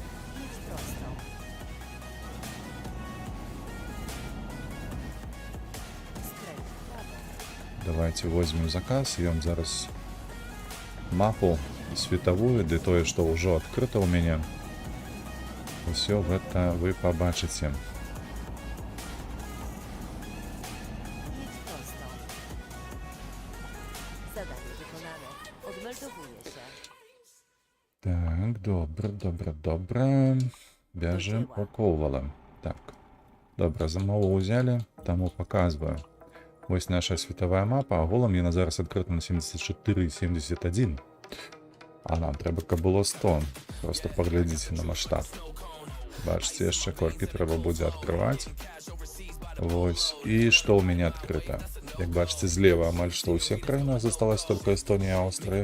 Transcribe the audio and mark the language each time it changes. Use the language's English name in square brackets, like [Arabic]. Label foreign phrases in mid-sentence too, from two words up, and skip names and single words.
[Russian] Давайте возьмем заказ, [Belarusian] я вам зараз мапу светавую, ды тое, што ўжо адкрыта ў мяне. Усё гэта вы пабачыце. [Polish] Zadanie wykonane. Odmeldowuję się. [Belarusian] Так, добре. Бяжем у Ковала. Так. [Ukrainian] Добре, замову взяли, тому показую. Ось наша світовая мапа, [Belarusian] агулам яна зараз адкрыта на 74,71. А нам трэба, каб было 100. Просто паглядзіце на маштаб. Бачыце, яшчэ колькі трэба будзе адкрываць. Вось. І што ў мяне адкрыта? Як бачыце, злева амаль што ўсе краіны, засталась только Эстонія і Аўстрыя.